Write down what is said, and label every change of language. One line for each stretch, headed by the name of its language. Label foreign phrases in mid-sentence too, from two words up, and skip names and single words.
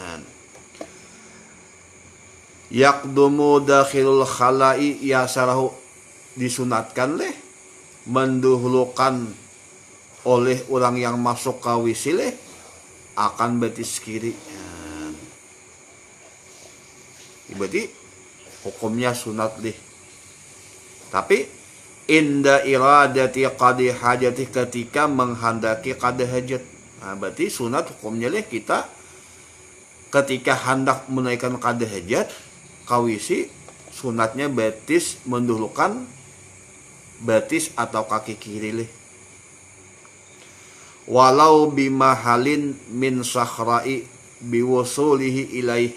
Arabic: Yakdumu dakhilul khalai yasarahu,
Banjar: disunatkan leh mendahulukan oleh orang yang masuk ke wisi leh akan betis kiri. Berarti hukumnya sunat leh.
Arabic: Tapi inda iradati qadi hajati,
Banjar: ketika menghendaki qada hajat. Nah, berarti sunat hukumnya leh kita ketika hendak menunaikan qada hajat kawisi, sunatnya betis mendahulukan betis atau kaki kiri leh.
Arabic: Walau bimahalin min sakhra'i biwusulihi ilaih.